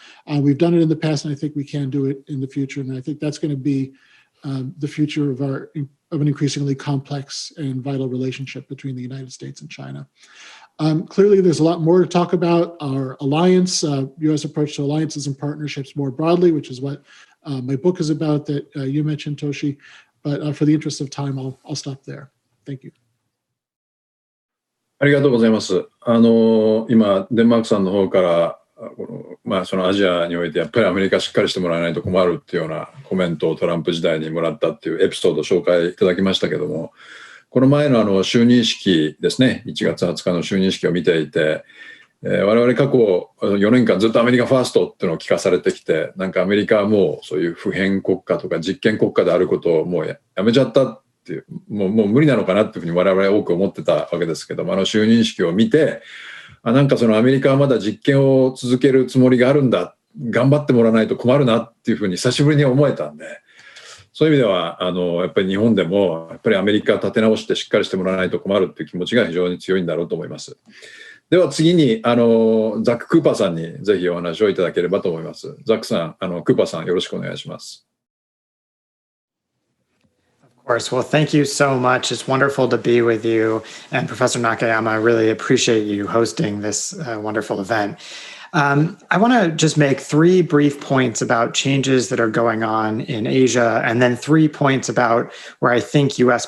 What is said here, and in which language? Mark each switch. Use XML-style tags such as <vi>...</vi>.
<en>We've done it in the past, and I think we can do it in the future. And I think that's going to be the future of an increasingly complex and vital relationship between the United States and China. Clearly, there's a lot more to talk about. Our alliance, U.S. approach to alliances and partnerships more broadly, which is what my book is about that you mentioned, Toshi. But for the interest of time, I'll stop there. Thank you.</en> <ja>ありがとうございます。今、デンマークさんの方からそのアジアにおいてやっぱりアメリカしっかりしてもらわないと困るっていうようなコメントをトランプ時代にもらったっていうエピソードを紹介いただきましたけども、この前の就任式ですね、1月20日の就任式を見ていて、我々過去4年間ずっとアメリカファーストっていうのを聞かされてきて、なんかアメリカはもうそういう普遍国家とか実験国家であることをもうやめちゃったっていう、もう無理なのかなっていうふうに我々は多く思ってたわけですけども、就任式を見て、なんかそのアメリカはまだ実験を続けるつもりがあるんだ、頑張ってもらわないと困るなっていうふうに久しぶりに思えたんで、そういう意味ではやっぱり日本でもやっぱりアメリカ立て直してしっかりしてもらわないと困るっていう気持ちが非常に強いんだろうと思います。では次にザック・クーパーさんにぜひお話をいただければと思います。ザックさん、クーパーさんよろしくお願いします。</ja> <en>Of course. Well, thank you so much. It's wonderful to be with you. And Professor Nakayama, I really appreciate you hosting this wonderful event. I want to just make 3 brief points about changes that are going on in Asia, and then 3 points about where I think U.S.</en>